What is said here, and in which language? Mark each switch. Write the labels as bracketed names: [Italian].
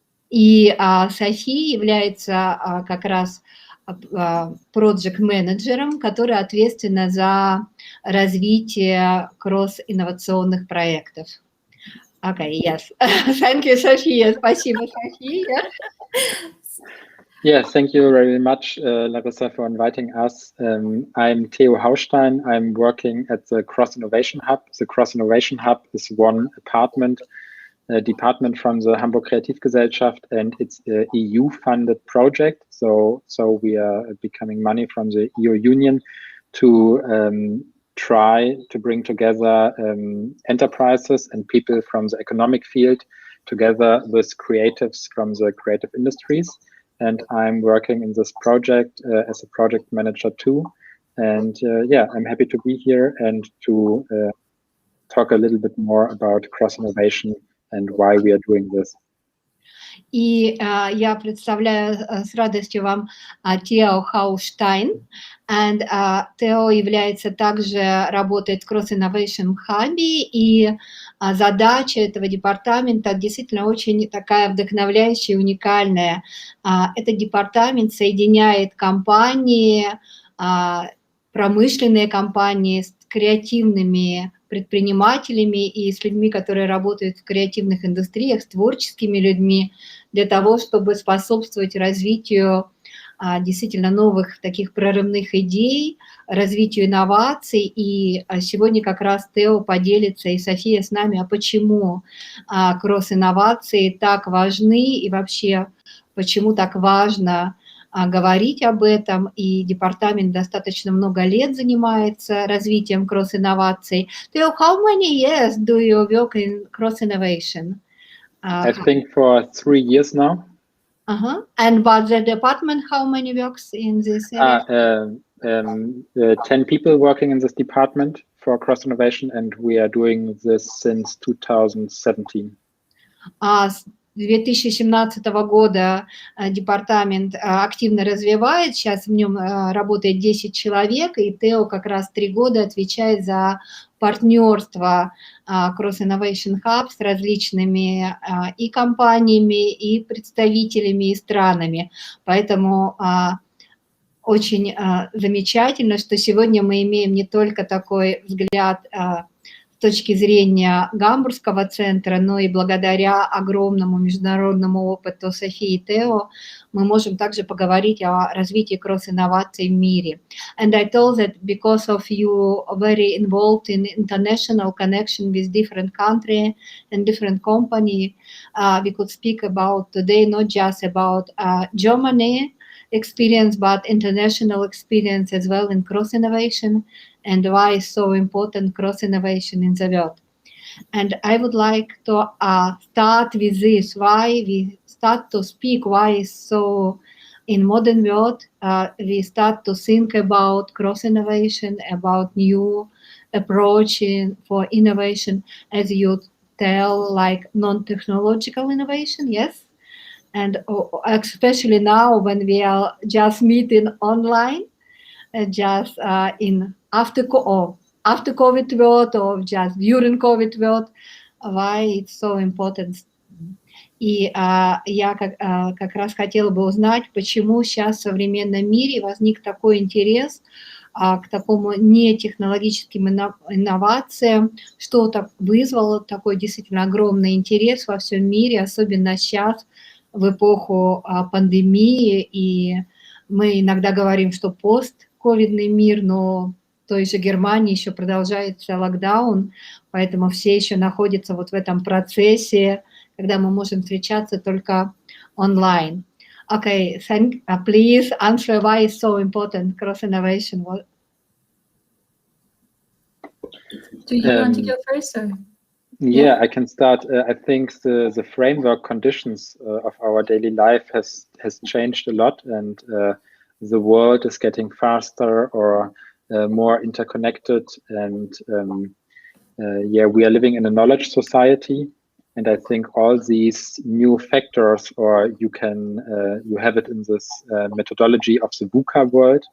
[Russian] И София является как раз проект-менеджером, который ответственна за развитие кросс-инновационных проектов. [English] Okay, yes. Thank you, Sophia. [Russian] Спасибо, Sophia. [English] Yes, thank you very much, Larissa, for inviting us. I'm Theo Haustein. I'm working at the Cross-Innovation Hub. The Cross-Innovation Hub is one department from the Hamburg Kreativgesellschaft, and it's an EU-funded project. So we are becoming money from the EU Union to try to bring together enterprises and people from the economic field together with creatives from the creative industries. And I'm working in this project as a project manager too. And I'm happy to be here and to talk a little bit more about cross-innovation and why we are doing this. [Russian] И я представляю с радостью вам Theo Haustein. And Theo является также, работает в Cross-Innovation Hub, и задача этого департамента действительно очень такая вдохновляющая и уникальная. Этот департамент соединяет компании, промышленные компании с креативными предпринимателями и с людьми, которые работают в креативных индустриях, с творческими людьми, для того, чтобы способствовать развитию действительно новых таких прорывных идей, развитию инноваций. И сегодня как раз Тео поделится и София с нами, а почему кросс-инновации так важны и вообще почему так важно говорить об этом, и департамент достаточно много лет занимается развитием кросс-инноваций. [English] Theo, how many years do you work in cross-innovation? I think for 3 years now. And but the department, how many works in this area? 10 people working in this department for cross-innovation, and we are doing this since 2017. [Russian] С 2017 года департамент активно развивает, сейчас в нем работает 10 человек, и Тео как раз 3 года отвечает за партнерство Cross-Innovation Hub с различными и компаниями, и представителями, и странами. Поэтому очень замечательно, что сегодня мы имеем не только такой взгляд с точки зрения Гамбургского центра, но и благодаря огромному международному опыту Софии и Тео мы можем также поговорить о развитии кросс-инноваций в мире. [English] And I told that because of you are very involved in international connection with different countries and different companies, we could speak about today not just about Germany experience, but international experience as well in cross-innovation, and why is so important cross-innovation in the world. And I would like to start with this, why we start to speak, why is so in modern world, we start to think about cross-innovation, about new approach for innovation, as you tell, like non-technological innovation, yes? And especially now when we are just meeting online, just in after COVID world or just during COVID world, why it's so important. [Russian] И я как раз хотела бы узнать, почему сейчас в современном мире возник такой интерес к такому нетехнологическим инновациям, что так вызвало такой действительно огромный интерес во всем мире, особенно сейчас, в эпоху пандемии, и мы иногда говорим, что постковидный мир, но в той же Германии еще продолжается локдаун, поэтому все еще находятся вот в этом процессе, когда мы можем встречаться только онлайн. [English] Okay, please answer why it's so important cross-innovation. Do you want to go first, or? Yeah, I can start. I think the framework conditions of our daily life has changed a lot, and the world is getting faster or more interconnected, and we are living in a knowledge society, and I think all these new factors, or you have it in this methodology of the VUCA world.